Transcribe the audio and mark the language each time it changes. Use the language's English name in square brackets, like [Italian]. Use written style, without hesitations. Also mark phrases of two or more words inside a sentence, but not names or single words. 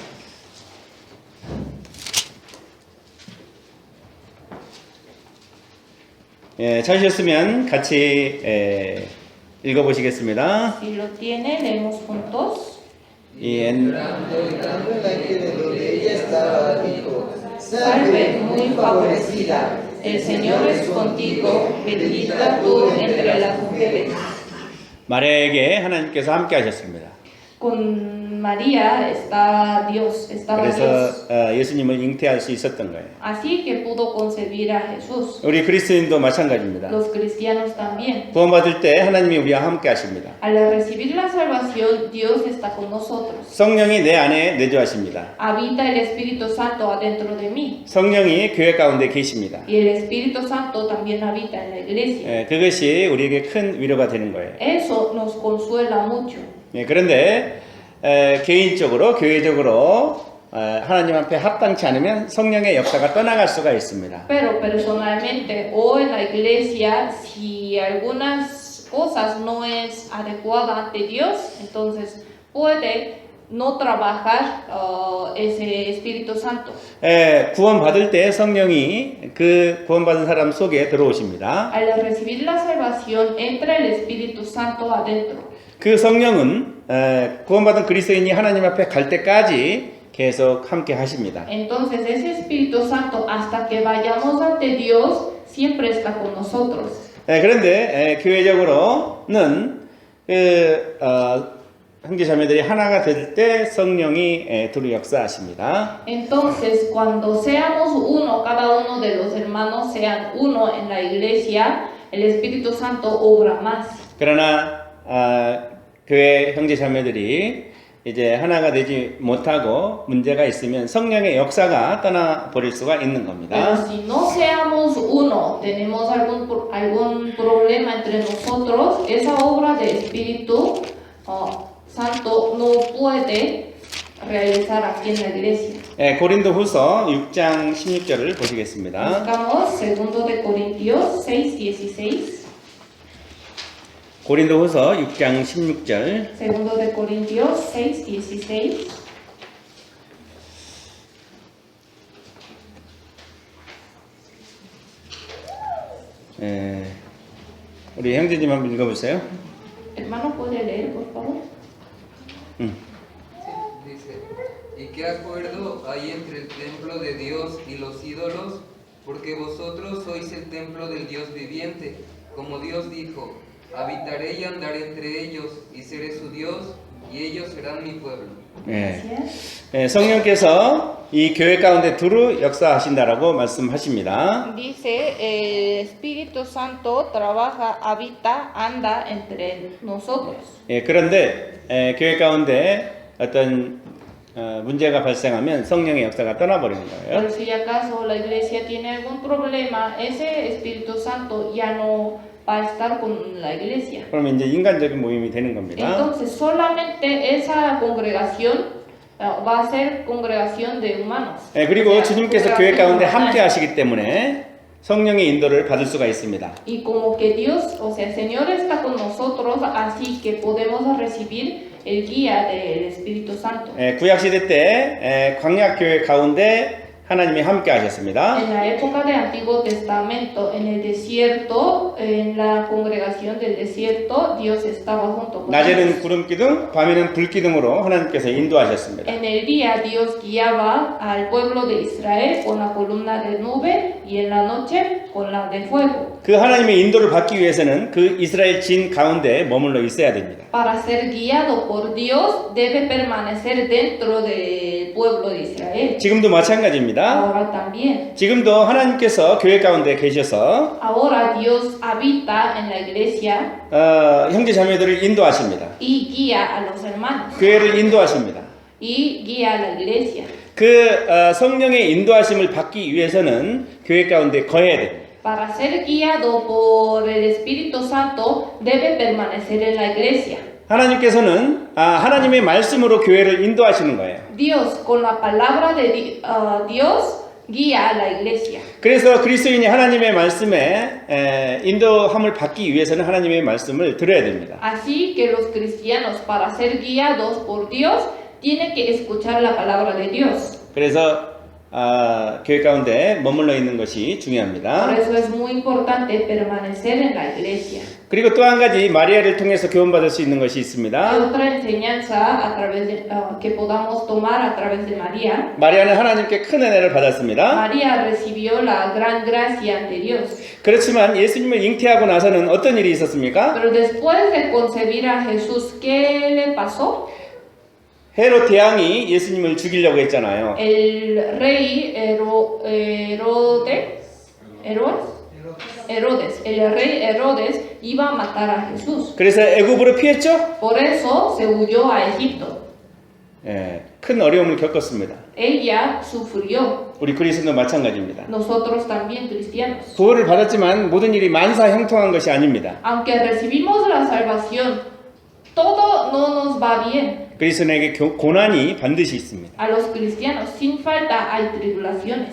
[Korean] 찾으셨으면 같이 읽어보시겠습니다. [Spanish] Si lo tiene, leemos juntos. Entrando el ángel de donde ella estaba, dijo: Salve, muy favorecida, el Señor es contigo, bendita tú entre las mujeres. [Korean] 마리아에게 하나님께서 함께 하셨습니다. [Spanish] Con María está Dios, estaba Dios. [Korean] 그래서 예수님을 잉태할 수 있었던 거예요. [Spanish] Así que pudo concebir a Jesús. [Korean] 우리 그리스도인도 마찬가지입니다. [Spanish] Los cristianos también. [Korean] 구원받을 때 하나님이 우리와 함께 하십니다. [Spanish] Al recibir la salvación, Dios está con nosotros. [Korean] 성령이 내 안에 내주하십니다. [Spanish] Habita el Espíritu Santo adentro de mí. [Korean] 성령이 교회 가운데 계십니다. [Spanish] Y el Espíritu Santo también habita en la iglesia. [Korean] 그것이 우리에게 큰 위로가 되는 거예요. [Spanish] Eso nos consuela mucho. [Korean] 그런데 개인적으로 교회적으로 하나님 앞에 합당치 않으면 성령의 역사가 떠나갈 수가 있습니다. [Spanish] Pero personalmente o en la iglesia, si algunas cosas no es adecuada ante Dios, entonces puede no trabajar ese Espíritu Santo. [Korean] 구원받을 때 성령이 그 구원받은 사람 속에 들어오십니다. [Spanish] Al recibir la salvación entra el Espíritu Santo adentro. [Korean] 그 성령은 구원받은 그리스도인이 하나님 앞에 갈 때까지 계속 함께 하십니다. [Spanish] Entonces ese Espíritu Santo hasta que vayamos ante Dios siempre está con nosotros. [Korean] 그런데 교회적으로는 형제 자매들이 하나가 될 때 성령이 두루 역사하십니다. [Spanish] Entonces cuando seamos uno, cada uno de los hermanos sean uno en la iglesia, el Espíritu Santo obra más. [Korean] 그러나 교회 형제 자매들이 이제 하나가 되지 못하고 문제가 있으면 성령의 역사가 떠나버릴 수가 있는 [Spanish] Pero [Korean] 겁니다. [Spanish] si no seamos uno, tenemos algún problema entre nosotros, esa obra del Espíritu Santo no puede realizar aquí en la iglesia. [Korean] 고린도후서 6장 16절을 보시겠습니다. [Spanish] Buscamos 2 de Corintios 6:16. [Korean] 고린도후서 6장 16절. [Spanish] 2 de Corintios 6:16. [Korean] 우리 형제님 한번 읽어보세요. [Spanish] Hermano, ¿puede leer, por favor? Dice, ¿y qué acuerdo hay entre el templo de Dios y los ídolos? Porque vosotros sois el templo del Dios viviente. Como Dios dijo, habitaré y andaré entre ellos, y seré su Dios, y ellos serán mi pueblo. [Korean] 성령께서 이 교회 가운데 두루 역사하신다라고 말씀하십니다. [Spanish] Dice, el Espíritu Santo trabaja, habita, anda entre nosotros. [Korean] 그런데 교회 가운데 어떤 문제가 발생하면 성령의 역사가 떠나버리는 거예요. [Spanish] Pero si acaso la iglesia tiene algún problema, ese Espíritu Santo ya no va a estar con la iglesia. [Korean] 그러면 이제 인간적인 모임이 되는 겁니다. [Spanish] Entonces solamente esa congregación va a ser congregación de humanos. [Korean] 그리고 주님께서 교회 가운데 함께 하시기 때문에 성령의 인도를 받을 수가 있습니다. [Spanish] Y como que Dios, o sea, el Señor está con nosotros, así que podemos recibir el guía del Espíritu Santo. [Korean] 구약 시대 때 광야 교회 가운데 하나님이 함께 하셨습니다. [Spanish] En la época del Antiguo Testamento, en el desierto, en la congregación del desierto, Dios estaba junto con ellos. [Korean] 낮에는 구름 기둥, 밤에는 불 기둥으로 하나님께서 인도하셨습니다. [Spanish] En el día Dios guiaba al pueblo de Israel con la columna de nube y en la noche con la de fuego. [Korean] 그 하나님의 인도를 받기 위해서는 그 이스라엘 진 가운데 머물러 있어야 됩니다. [Spanish] Para ser guiado por Dios debe permanecer dentro del pueblo de Israel. [Korean] 지금도 마찬가지입니다. [Spanish] Ahora también. [Korean] 지금도 하나님께서 교회 가운데 계셔서 [Spanish] Ahora Dios habita en la iglesia [Korean] 형제 자매들을 인도하십니다. [Spanish] y guía a los hermanos [Korean] 교회를 인도하십니다. [Spanish] y guía a la iglesia. [Korean] 그 성령의 인도하심을 받기 위해서는 교회 가운데 거해야 됩니다. [Spanish] Para ser guiado por el Espíritu Santo debe permanecer en la iglesia. [Korean] 하나님께서는 하나님의 말씀으로 교회를 인도하시는 거예요. [Spanish] Dios, con la palabra de Dios, guía a la iglesia. [Korean] 그래서 그리스도인이 하나님의 말씀에 인도함을 받기 위해서는 하나님의 말씀을 들어야 됩니다. [Spanish] Así que los cristianos, para ser guiados por Dios, tienen que escuchar la palabra de Dios. [Korean] 그래서 교회 가운데 머물러 있는 것이 [Spanish] Por [Korean] 중요합니다. [Spanish] eso es muy importante permanecer en la iglesia. [Korean] 그리고 또 한 가지 마리아를 통해서 교훈받을 수 있는 것이 [Spanish] Hay [Korean] 있습니다. [Spanish] otra enseñanza a través de, que podamos tomar a través de María. [Korean] 마리아는 하나님께 큰 은혜를 받았습니다. [Spanish] María recibió la gran gracia ante Dios. [Korean] 그렇지만 예수님을 잉태하고 나서는 어떤 일이 있었습니까? [Spanish] Pero después de concebir a Jesús, ¿qué le pasó? [Korean] 헤롯 대왕이 예수님을 죽이려고 했잖아요. [Spanish] El rey Herodes, el rey Herodes iba a matar a Jesús. [Korean] 그래서 애굽으로 피했죠? [Spanish] Por eso se huyó a Egipto. [Korean] 큰 어려움을 겪었습니다. [Spanish] Ella sufrió. [Korean] 우리 그리스도도 마찬가지입니다. [Spanish] Nosotros también cristianos. [Korean] 구원을 받았지만 모든 일이 만사형통한 것이 아닙니다. [Spanish] Aunque recibimos la salvación, todo no nos va bien. [Korean] 그리스도에게 고난이 반드시 있습니다. [Spanish] A los cristianos, sin falta, hay tribulaciones.